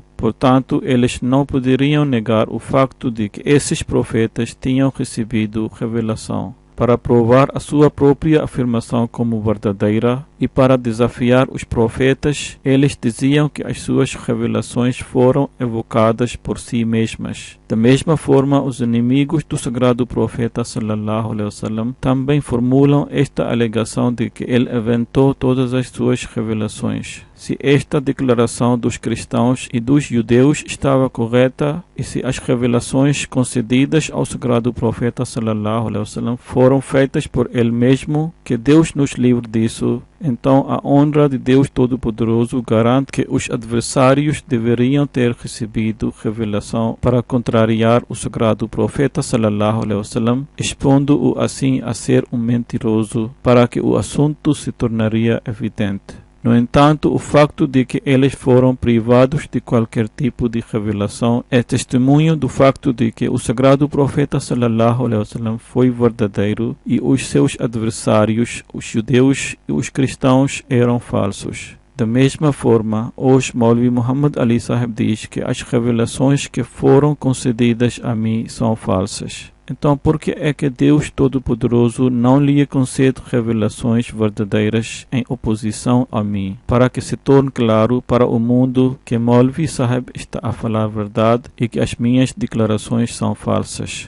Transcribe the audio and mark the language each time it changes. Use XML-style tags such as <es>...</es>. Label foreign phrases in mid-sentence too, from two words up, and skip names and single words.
<pt>Portanto, eles não poderiam negar o facto de que esses profetas tinham recebido revelação. Para provar a sua própria afirmação como verdadeira e para desafiar os profetas, eles diziam que as suas revelações foram evocadas por si mesmas. Da mesma forma, os inimigos do sagrado profeta</pt> <ar>صلى الله عليه وسلم</ar> <pt>também formulam esta alegação de que ele inventou todas as suas revelações. Se esta declaração dos cristãos e dos judeus estava correta e se as revelações concedidas ao sagrado profeta</pt> <ar>صلى الله عليه وسلم</ar> <pt>foram feitas por ele mesmo, que Deus nos livre disso, então a honra de Deus Todo-Poderoso garante que os adversários deveriam ter recebido revelação para contrariar o sagrado profeta</pt> <ar>صلى الله عليه وسلم,</ar> <pt>expondo-o assim a ser um mentiroso, para que o assunto se tornaria evidente. No entanto, o facto de que eles foram privados de qualquer tipo de revelação é testemunho do facto de que o sagrado profeta</pt> <ar>صلى الله عليه وسلم</ar> <pt>foi verdadeiro e os seus adversários, os judeus e os cristãos, eram falsos. Da mesma forma, hoje Maulvi Muhammad Ali Sahab diz que as revelações que foram concedidas a mim são falsas. Então, por que é que Deus Todo-Poderoso não lhe concede revelações verdadeiras em oposição a mim, para que se torne claro para o mundo que Maulvi Sahab está a falar a verdade e que as minhas declarações são falsas?</pt>